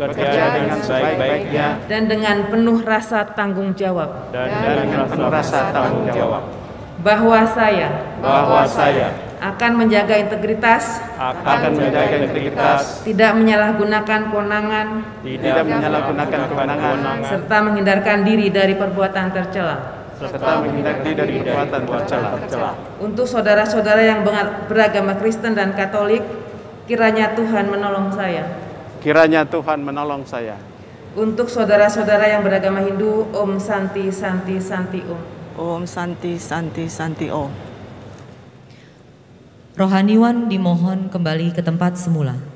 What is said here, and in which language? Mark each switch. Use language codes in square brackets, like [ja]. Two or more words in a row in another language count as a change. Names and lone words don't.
[id] dan dengan penuh rasa tanggung jawab, bahwa saya akan menjaga integritas, tidak menyalahgunakan kewenangan, serta menghindarkan diri dari perbuatan tercela. Untuk saudara-saudara yang beragama Kristen dan Katolik, kiranya Tuhan menolong saya. Untuk saudara-saudara yang beragama Hindu, [sa] Om Santi Santi Santi Om. Om Santi Santi Santi Om. [id] Rohaniwan dimohon kembali ke tempat semula.